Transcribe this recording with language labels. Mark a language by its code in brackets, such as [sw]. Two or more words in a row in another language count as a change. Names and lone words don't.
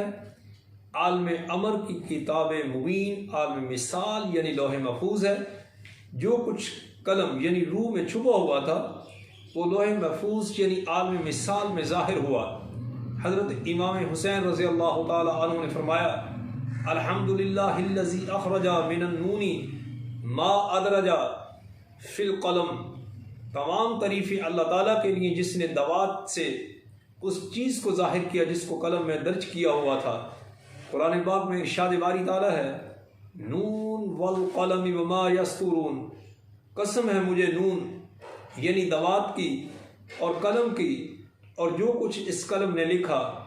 [ur] عالم امر کی کتاب مبین عالم مثال یعنی لوح محفوظ ہے۔ جو کچھ قلم یعنی روح میں چھپا ہوا تھا وہ لوح محفوظ یعنی عالم مثال میں ظاہر ہوا۔ حضرت امام حسین [ar] رضی اللہ تعالی عنہ [ur] نے فرمایا، [ar] الحمدللہ الذی اخرج من النون ما ادرج فی القلم۔ [ur] تمام تعریفیں اللہ تعالیٰ کے لیے جس نے دوات سے اس چیز کو ظاہر کیا جس کو قلم میں درج کیا ہوا تھا۔ قرآن پاک میں ارشاد باری تعالیٰ ہے، [ar] نون والقلم وما یسطرون، [ur] قسم ہے مجھے نون یعنی دوات کی اور قلم کی اور جو کچھ اس قلم نے لکھا۔